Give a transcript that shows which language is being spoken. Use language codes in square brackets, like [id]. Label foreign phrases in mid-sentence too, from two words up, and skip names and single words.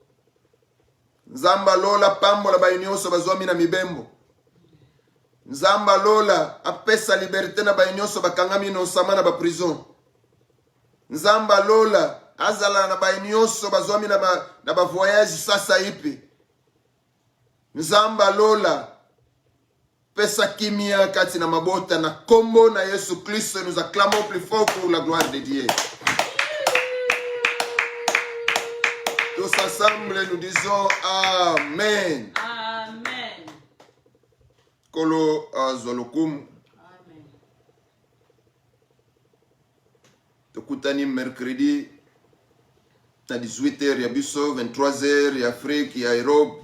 [ln] Nzamba lola pambola bayinyoso bazwami na mibembo. Nzamba lola apesa liberté na bayinyoso bakangami na osama na ba prison. Nzamba lola azala na bayinyoso bazwami na ba voyage sasa ipi. Nzamba lola pesa kimia kati na mabota na kombo na Yesu Christ. [fr] Nous acclamons plus fort pour la gloire de Dieu. Tous ensemble nous disons Amen. Amen. Kolo azolokum. Amen. [ln] Tokutani mercredi na 18h ya biso, 23h ya Afrique ya Europe.